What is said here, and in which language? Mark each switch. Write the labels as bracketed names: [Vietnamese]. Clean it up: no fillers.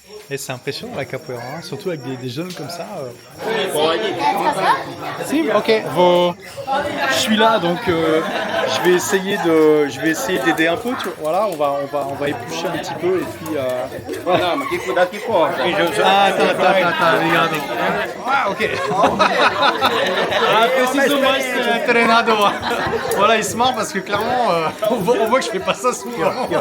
[French] Et c'est impressionnant la capoeira, hein, surtout avec des jeunes comme ça. Si, ok. Je suis là, donc je vais essayer d'aider un peu, tu vois. Voilà, on va éplucher un petit peu et puis. [Portuguese] Não, mas que cuidado que corta. [French] Ah, attends, regarde. Ah, ok. [Portuguese] Ah, preciso mais treinador. [French] Voilà, il se marre parce que clairement, on voit que je fais pas ça souvent.